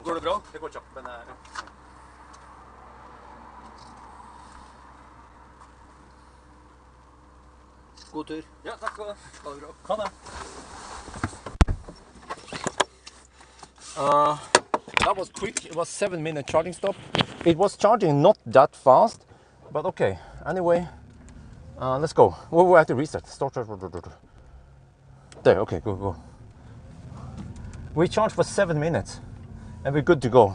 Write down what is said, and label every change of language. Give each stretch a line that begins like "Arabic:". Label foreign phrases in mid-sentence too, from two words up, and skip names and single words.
Norwegian: Går det bra? Det går kjapt, men ja. God tur. Ja, takk skal du ha. Ha det bra. Ha det.
English: that was quick. It was 7-minute charging stop. It was charging not that fast, but okay. Anyway, let's go. Well, we have to reset. Start. There. Okay. Go. We charged for 7 minutes, and we're good to go.